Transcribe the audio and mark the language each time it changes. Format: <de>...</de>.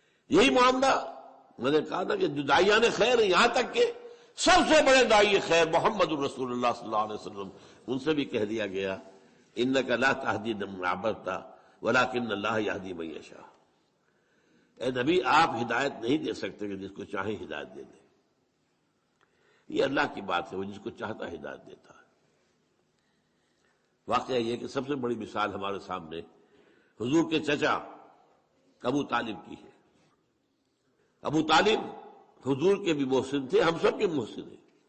<ur>یہی معاملہ میں نے کہا تھا کہ جو داعیان خیر ہیں، یہاں تک کہ سب سے بڑے داعی خیر محمد الرسول اللہ صلی اللہ علیہ وسلم، ان سے بھی کہہ دیا گیا</ur> <ar>انک لا تہدی من احببت ولکن اللہ یہدی من یشاء.</ar> <ur>اے نبی آپ ہدایت نہیں دے سکتے کہ جس کو چاہے ہدایت دے دے. یہ اللہ کی بات ہے، وہ جس کو چاہتا ہدایت دیتا ہے. واقعہ یہ کہ سب سے بڑی مثال ہمارے سامنے حضور کے چچا ابو طالب کی ہے. ابو طالب حضور کے بھی محسن تھے، ہم سب کے محسن ہیں.</ur>